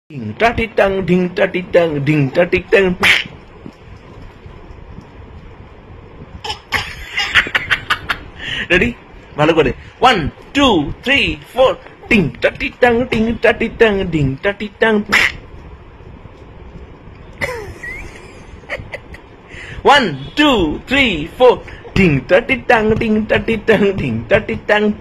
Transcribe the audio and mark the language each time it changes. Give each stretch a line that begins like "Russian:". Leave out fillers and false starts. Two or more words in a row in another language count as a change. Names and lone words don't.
English: Ding ta ti tang, ding ta ti tang, ding ta ti tang. Ready?
Bangla: ভালো করে 1 2 3 4 টিং টা টি টাং টিং টা টি টাং ডিং টা টি টাং 1 2 3 4 টিং টা টি টাং টিং টা টি টাং ডিং টা টি টাং